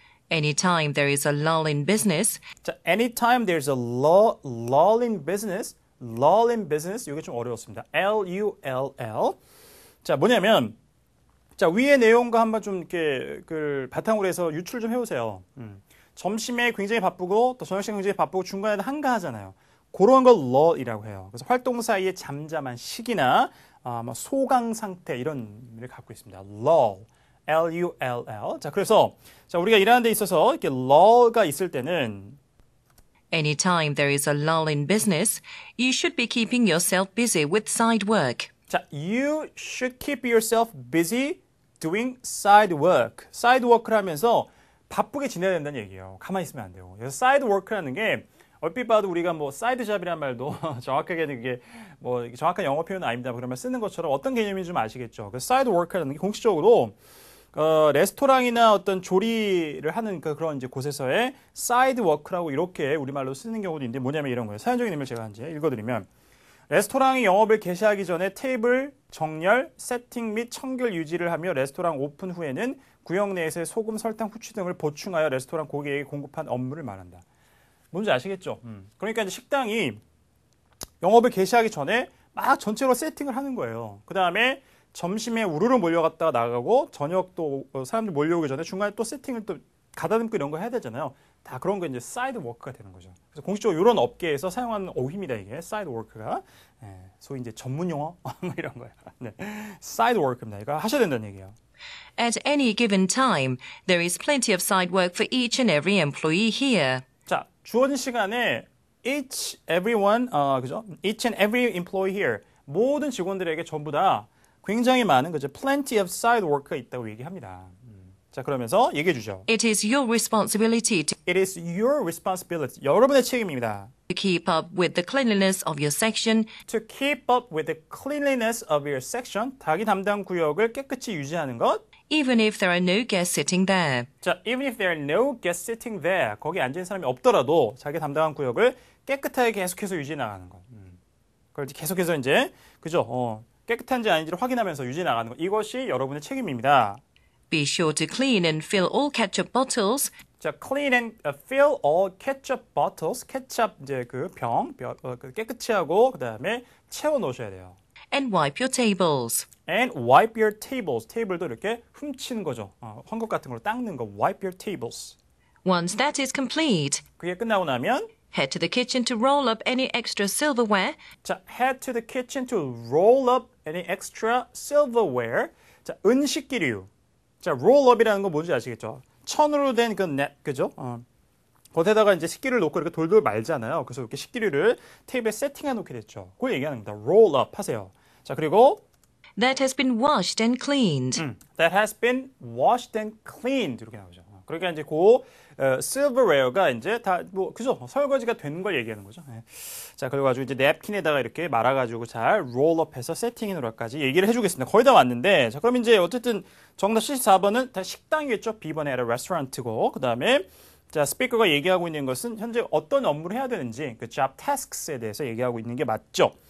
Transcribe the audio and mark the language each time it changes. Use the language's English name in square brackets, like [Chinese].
[English] Anytime there is a lull in business, 자, anytime there's a lull in business, lull in business, [Korean] 이게 좀 어려웠습니다. [English] L-U-L-L. [Korean] 자, 뭐냐면, 자, 위의 내용과 한번 좀 이렇게 그 바탕으로 해서 유출 좀 해보세요. 점심에 굉장히 바쁘고 또 저녁 시간 굉장히 바쁘고 중간에 한가하잖아요. 그런 걸 lull이라고 해요. 그래서 활동 사이에 잠잠한 시기나 소강 상태 이런 의미를 갖고 있습니다. lull, L-U-L-L. 자, 그래서 자, 우리가 일하는 데 있어서 이렇게 lull가 있을 때는 [English] anytime there is a lull in business, you should be keeping yourself busy with side work. 자, you should keep yourself busy doing side work. [Korean] side work를 하면서 바쁘게 지내야 된다는 얘기예요. 가만히 있으면 안 돼요. 그래서 side work라는 게 얼핏 봐도 우리가 뭐 사이드 잡이라는 말도 정확하게는 그게 뭐 정확한 영어 표현은 아닙니다. 그러면 쓰는 것처럼 어떤 개념인지 좀 아시겠죠. 그 사이드 워크라는 게 공식적으로 레스토랑이나 어떤 조리를 하는 그런 이제 곳에서의 사이드 워크라고 이렇게 우리말로 쓰는 경우도 있는데 뭐냐면 이런 거예요. 사연적인 의미를 제가 이제 읽어드리면 레스토랑이 영업을 개시하기 전에 테이블 정렬, 세팅 및 청결 유지를 하며 레스토랑 오픈 후에는 구역 내에서의 소금, 설탕, 후추 등을 보충하여 레스토랑 고객에게 공급한 업무를 말한다. 뭔지 아시겠죠? 그러니까 이제 식당이 영업을 개시하기 전에 막 전체로 세팅을 하는 거예요. 그 다음에 점심에 우르르 몰려갔다가 나가고 저녁도 사람들 몰려오기 전에 중간에 또 세팅을 또 가다듬고 이런 거 해야 되잖아요. 다 그런 거 이제 사이드 워크가 되는 거죠. 그래서 공식적으로 이런 업계에서 사용하는 어휘입니다. 이게 사이드 워크가 소위 이제 전문 용어 이런 거예요. 네. 사이드 워크입니다. 이거 하셔야 된다는 얘기예요. [English] At any given time, there is plenty of side work for each and every employee here. [Korean] 자, 주어진 시간에 [English] each everyone [Korean] 그죠? [English] Each and every employee here [Korean] 모든 직원들에게 전부 다 굉장히 많은 그죠? [English] Plenty of side work [Korean] 가 있다고 얘기합니다. 자, 그러면서 얘기해 주죠. [English] It is your responsibility to It is your responsibility. [Korean] 여러분의 책임입니다. [English] keep up with the cleanliness of your section To keep up with the cleanliness of your section. [Korean] 자기 담당 구역을 깨끗이 유지하는 것. [English] even if there are no guests sitting there. 자, even if there are no guests sitting there. [Korean] 거기 앉은 사람이 없더라도 자기 담당한 구역을 깨끗하게 계속해서 유지해 나가는 것. 그걸 계속해서 이제 그죠? 깨끗한지 아닌지를 확인하면서 유지해 나가는 것. 이것이 여러분의 책임입니다. [English] Be sure to clean and fill all ketchup bottles 자, clean and fill all ketchup bottles. [Korean] 케첩 이제 그 병, 깨끗이 하고 그다음에 채워 놓으셔야 돼요. [English] and wipe your tables. And wipe your tables. [Korean] 테이블도 이렇게 훔치는 거죠. 헝겊 같은 걸로 닦는 거. [English] Wipe your tables. Once that is complete, [Korean] 그게 끝나고 나면 [English] head to the kitchen to roll up any extra silverware 자, head to the kitchen to roll up any extra silverware. [Korean] 자, 은식기류. 자, roll up이라는 건 뭔지 아시겠죠? 천으로 된 그 그죠? 거기에다가 이제 식기를 놓고 이렇게 돌돌 말잖아요. 그래서 이렇게 식기류를 테이블에 세팅해 놓게 됐죠. 그걸 얘기하는 겁니다. roll up 하세요. 자, 그리고 [English] that has been washed and cleaned. that has been washed and cleaned [Korean] 이렇게 나오죠. 그러니까 이제 그 silverware가 이제 다 뭐 그죠? 설거지가 된 걸 얘기하는 거죠. 네. 자, 그래가지고 이제 냅킨에다가 이렇게 말아가지고 잘 롤업해서 세팅해 놓을까지 얘기를 해주겠습니다. 거의 다 왔는데, 자, 그럼 이제 어쨌든 정답 74번은 다 식당이겠죠. B번에 아니라 restaurant고, 그 다음에 자, 스피커가 얘기하고 있는 것은 현재 어떤 업무를 해야 되는지 그 job tasks에 대해서 얘기하고 있는 게 맞죠.